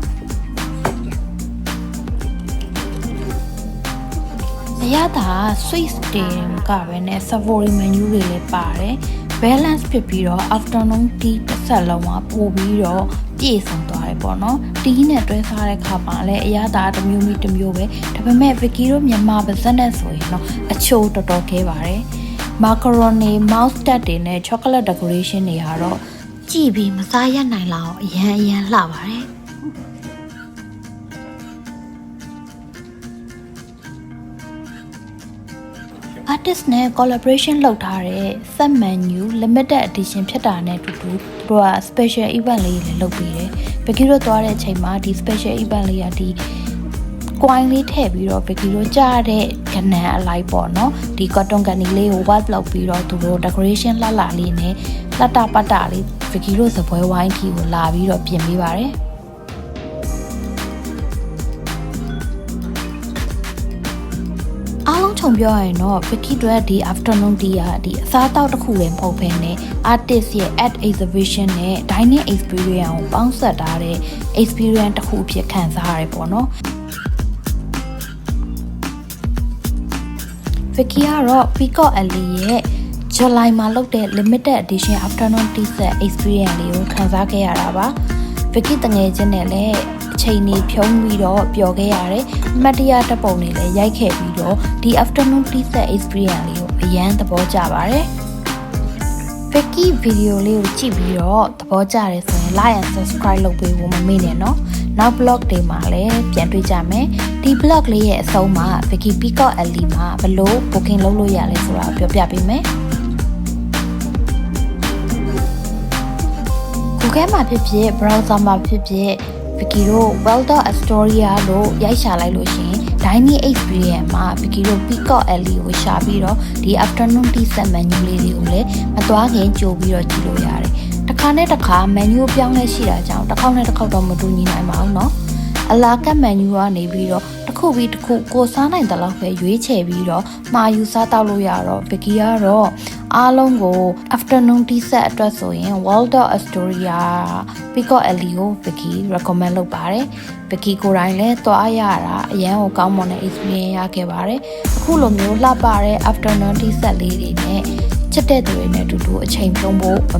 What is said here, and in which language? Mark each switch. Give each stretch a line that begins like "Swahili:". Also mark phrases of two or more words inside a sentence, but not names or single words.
Burmese: အရသာ sweet တင်ကပဲနဲ့
English: savory menu
Burmese: တွေလည်းပါတယ် balance ဖြစ်ပြီးတော့
English: afternoon tea
Burmese: တစ်ဆက်လုံးကပို့ပြီးတော့ပြည့်စုံသွားတယ်ပေါ့နော် tea နဲ့တွဲစားတဲ့ခါမှာလည်းအရသာတစ်မျိုးပဲဒါပေမဲ့ Vicky တို့မြန်မာပါဇက်နဲ့ဆိုရင်တော့အချိုတော်တော်ခဲပါတယ်
English: macaroni mousse
Burmese: တွေနဲ့
English: chocolate decoration
Burmese: တွေကတော့ကြည့်ပြီးမစားရနိုင်လောက်အရန်လှပါတယ် artist နဲ့ collaboration လုပ်ထားတဲ့
English: set menu limited edition
Burmese: ဖြစ်တာနဲ့အတူတူသူတို့က
English: special event
Burmese: လေးတွေလုပ်ပေးတယ်။ Vicky တို့သွားတဲ့အချိန်မှာဒီ
English: special event
Burmese: လေးကဒီ coin လေးထည့်ပြီးတော့ Vicky တို့ကြားတဲ့ကဏ္ဍအလိုက်ပေါ့နော်။ဒီ
English: cotton candy
Burmese: လေးကို white လုပ်ပြီးတော့သူတို့ decoration လှလေးနဲ့လှတပတလေး Vicky တို့စပွဲဝိုင်းထီကိုလာပြီးတော့ပြင်ပေးပါတယ်။ ခြုံပြောရရင်တော့ Vicky တို့ဒီ
English: afternoon tea
Burmese: ကဒီအစားအသောက်တစ်ခုလည်းမဟုတ်ဘဲနဲ့ artist ရဲ့
English: at exhibition
Burmese: နဲ့
English: dining experience
Burmese: ကိုပေါင်းစပ်ထားတဲ့ experience တစ်ခုအဖြစ်ခံစားရတယ်ပေါ့နော် Vicky ကတော့ Peacock Alley ရဲ့ July မှာလုပ်တဲ့
English: limited edition afternoon tea set experience
Burmese: လေးကိုခံစားခဲ့ရတာပါ Vicky တငယ်ချင်းနဲ့လည်း အချိန်နေဖြုံးပြီးတော့ပျော်ခဲ့ရတယ်။မတ်တရားတပုံတွေလည်းရိုက်ခဲ့ပြီးတော့ဒီ
English: afternoon tea set experience
Burmese: လေးကိုအရန်သဘောကျပါတယ်။ Vicky ဗီဒီယိုလေးကိုကြည့်ပြီးတော့သဘောကျတယ်ဆိုရင်
English: like and subscribe
Burmese: လုပ်ပေးဖို့မမေ့နဲ့နော်။နောက် blog တွေမှာလည်းပြန်တွေ့ကြမယ်။ဒီ blog လေးရဲ့အဆုံးမှာ Vicky Peacock Alley မှာဘယ်လို booking လုပ်လို့ရလဲဆိုတာပြောပြပေးမယ်။ Google မှာဖြစ်ဖြစ် browser မှာဖြစ်ဖြစ် Vicky တို့ World of Astoria လို့ရိုက်ရှာလိုက်လို့ရှိရင်
English: dining experience
Burmese: မှာ Vicky တို့ Peacock Alley ကိုရှာပြီးတော့ဒီ
English: afternoon tea set menu
Burmese: လေးတွေကိုလည်းမသွားခင်ကြိုပြီးတော့ကြည့်လို့ရတယ်။တစ်ခါနဲ့တစ်ခါ menu ပြောင်းလဲရှိတာကြောင့် တစ်ခေါက်နဲ့တစ်ခေါက်တော့မတူညီနိုင်ပါဘူးเนาะ။အလာကတ် menu ကနေပြီးတော့တစ်ခုပြီးတစ်ခုကိုစားနိုင်တဲ့လောက်ပဲရွေးချယ်ပြီးတော့မှာယူစားတောက်လို့ရတော့ Vicky ကတော့အားလုံးကို afternoon
English: tea set
Burmese: အတွက်ဆိုရင် World of Astoria Peacock Alley ကို Vicky recommend လုပ်ပါတယ်။ Vicky ကိုယ်တိုင်လည်းသွားရတာအရန်ကိုကောင်းမွန်တဲ့ experience ရခဲ့ပါတယ် ။အခုလိုမျိုးလှပတဲ့
English: afternoon tea set
Burmese: လေးတွေနဲ့ချစ်တဲ့သူတွေနဲ့အတူတူအချိန်ဖြုံးဖို့မ